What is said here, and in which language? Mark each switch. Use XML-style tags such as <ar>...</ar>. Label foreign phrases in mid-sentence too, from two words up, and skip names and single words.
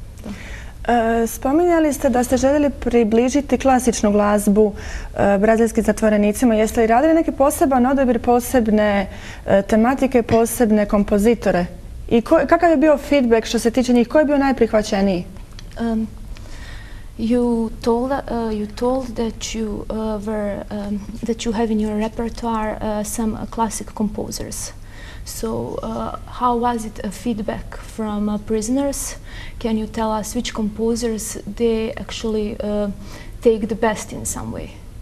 <hr>Spominjali ste da ste željeli približiti klasičnu glazbu brazilskim zatvorenicima. Jeste li radili neki poseban odabir, posebne tematike, posebne kompozitore? I kakav je bio feedback što se tiče njih? Ko je bio najprihvaćeniji?</hr> <en>You told that you have in your repertoire some classic composers. So how was it a feedback from prisoners? Can you tell us which composers they actually take the best in some way?</en>